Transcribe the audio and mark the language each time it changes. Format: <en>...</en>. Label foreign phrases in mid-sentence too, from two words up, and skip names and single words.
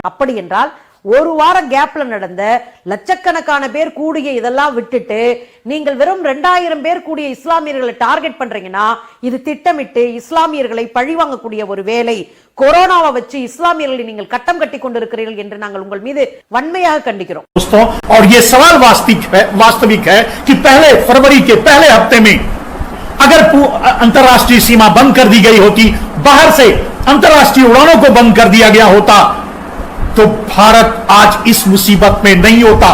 <ta>அப்படி என்றால் ஒரு வார கேப்ல நடந்த லட்சக்கணக்கான பேர் கூடிய இதெல்லாம் விட்டுட்டு நீங்கள் வெறும் 2000 பேர் கூடிய இஸ்லாமியர்களை டார்கெட் பண்றீங்கன்னா இது திட்டமிட்டு இஸ்லாமியர்களை பழிவாங்கக்கூடிய ஒரு வேலை. கொரோனாவை வச்சு இஸ்லாமியர்களை நீங்கள் கட்டம் கட்டி கொண்டிருக்கிறீர்கள் என்று நாங்கள் உங்கள் மீது வன்மையாக கண்டிக்கிறோம்.</ta> <hi>दोस्तों, और ये सवाल वास्तविक है कि पहले फरवरी के पहले हफ्ते में अगर अंतर्राष्ट्रीय सीमा बंद कर दी गई होती, बाहर से अंतर्राष्ट्रीय उड़ानों को बंद कर दिया गया होता, तो भारत आज इस मुसीबत में नहीं होता।</hi>